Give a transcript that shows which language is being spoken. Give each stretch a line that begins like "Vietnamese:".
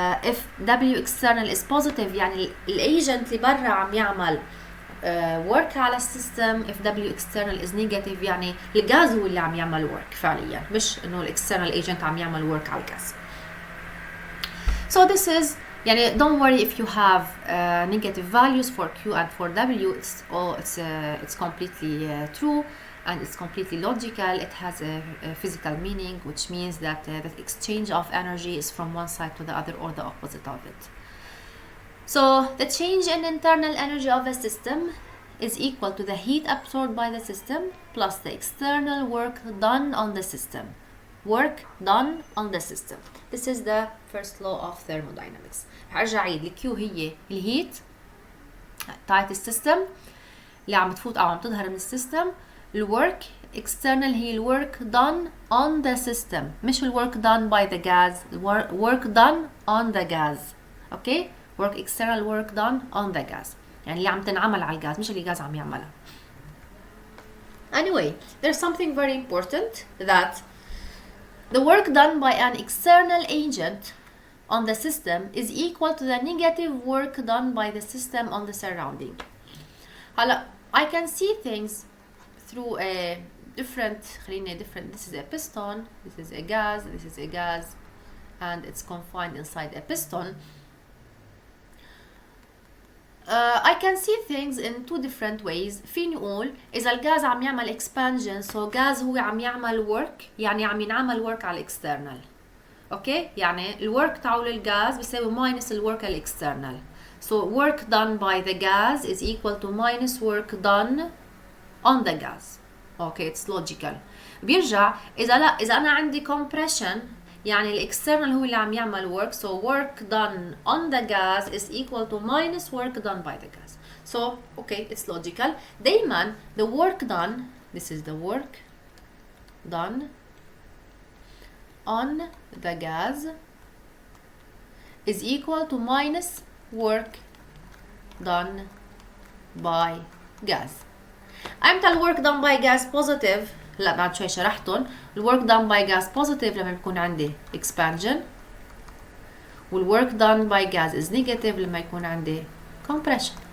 Arabic: If W external is positive, يعني الagent اللي برا عم يعمل work على السيستم. If W external is negative، يعني الغاز هو اللي عم يعمل work فعليا، مش إنه external agent عم يعمل work على الغاز.
English: So this is يعني don't worry if you have negative values for Q and for W. It's completely true and it's completely logical. It has a physical meaning, which means that the exchange of energy is from one side to the other or the opposite of it. So the change in internal energy of a system is equal to the heat absorbed by the system plus the external work done on the system. Work done on the system. This is the first law of thermodynamics.
Arabic: هرجع عيد الكيو هي الهيت تاعت السيستم اللي عم تفوت او عم تظهر من السيستم. الورك external هي الورك done on the system، مش الورك done by the gas.
English: work done on the gas.
Arabic: okay, work external work done on the gas، يعني اللي عم تنعمل على الغاز مش اللي الغاز عم يعملها.
English: Anyway, there's something very important, that the work done by an external agent on the system is equal to the negative work done by the system on the surrounding. هلا I can see things through a different this is a piston, this is a gas, this is a gas, and it's confined inside a piston. I can see things in two different ways.
Arabic: فيني أقول إذا الغاز عم يعمل expansion، so غاز هو عم يعمل work، يعني عم ينعمل work على external. okay، يعني الwork تاعه للغاز بيساوي minus الwork على external.
English: so work done by the gas is equal to minus work done on the gas. okay, it's logical.
Arabic: بيرجع إذا أنا عندي compression، يعني الاكسترنال هو اللي عم يعمل work,
English: so work done on the gas is equal to minus work done by the gas. so okay, it's logical. دايما the work done, this is the work done on the gas is equal to minus work done by gas.
Arabic: امتى الwork done by gas positive؟ لا بعد شوي شرحتهم. الwork done by gas positive لما يكون عندي expansion، والwork done by gas is negative لما يكون عندي compression.